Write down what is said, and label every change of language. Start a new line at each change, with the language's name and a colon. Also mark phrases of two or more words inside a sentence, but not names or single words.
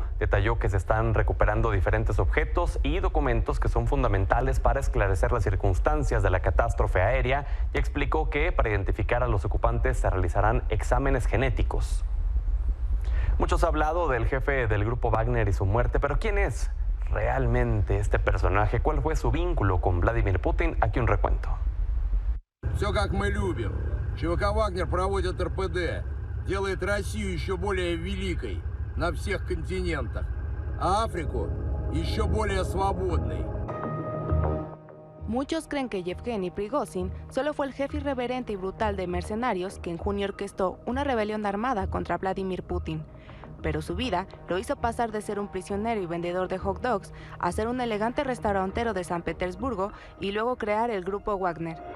Spanish: Detalló que se están recuperando diferentes objetos y documentos que son fundamentales para esclarecer las circunstancias de la catástrofe aérea y explicó que para identificar a los ocupantes se realizarán exámenes genéticos. Muchos han hablado del jefe del grupo Wagner y su muerte, pero ¿quién es realmente este personaje? ¿Cuál fue su vínculo con Vladimir Putin? Aquí un recuento.
Russian: Все как мы любим. ЧВК Вагнер проводит РПД, делает Россию еще более великой на всех континентах, а Африку еще более свободной.
Spanish: Muchos creen que Yevgeny Prigozhin solo fue el jefe irreverente y brutal de mercenarios que en junio orquestó una rebelión armada contra Vladimir Putin. Pero su vida lo hizo pasar de ser un prisionero y vendedor de hot dogs a ser un elegante restaurantero de San Petersburgo y luego crear el grupo Wagner.